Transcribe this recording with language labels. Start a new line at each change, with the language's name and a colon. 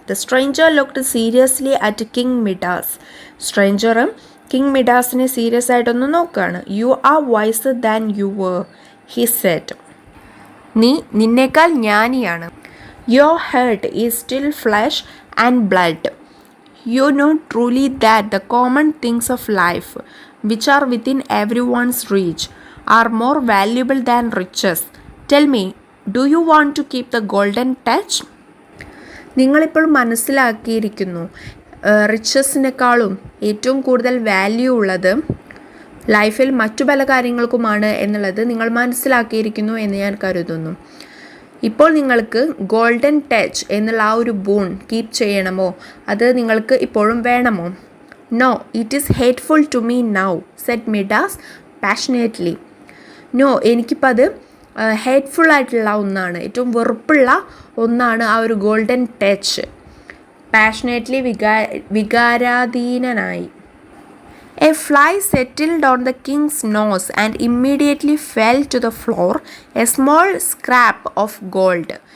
English: The stranger looked seriously at King Midas.
Malayalam: Stranger king മിഡാസിനെ serious ആയിട്ടൊന്ന് നോക്കുകയാണ്.
English: You are wiser than you were, he said.
Malayalam: നീ നിന്നേക്കാൾ ജ്ഞാനിയാണ്.
English: Your heart is still flesh and blood. You know truly that the common things of life, which are within everyone's reach, are more valuable than riches. Tell me, do you want to keep the golden touch?
Malayalam: നിങ്ങളിപ്പോൾ മനസ്സിലാക്കിയിരിക്കുന്നു റിച്ചസിനേക്കാളും ഏറ്റവും കൂടുതൽ value ഉള്ളത് ലൈഫിൽ മറ്റു പല കാര്യങ്ങൾക്കുമാണ് എന്നുള്ളത് നിങ്ങൾ മനസ്സിലാക്കിയിരിക്കുന്നു എന്ന് ഞാൻ കരുതുന്നു. ഇപ്പോൾ നിങ്ങൾക്ക് ഗോൾഡൻ ടച്ച് എന്നുള്ള ആ ഒരു ബൂൺ കീപ്പ് ചെയ്യണമോ, അത് നിങ്ങൾക്ക് ഇപ്പോഴും വേണമോ?
English: No, it is hateful to me now, said Midas passionately.
Malayalam: No, എനിക്കിപ്പോൾ അത് ഹേറ്റ്ഫുൾ ആയിട്ടുള്ള ഒന്നാണ്, ഏറ്റവും വെറുപ്പുള്ള ഒന്നാണ് ആ ഒരു golden touch. Passionately വികാരാധീനനായി.
English: A fly settled on the king's nose and immediately fell to the floor, a small scrap of gold.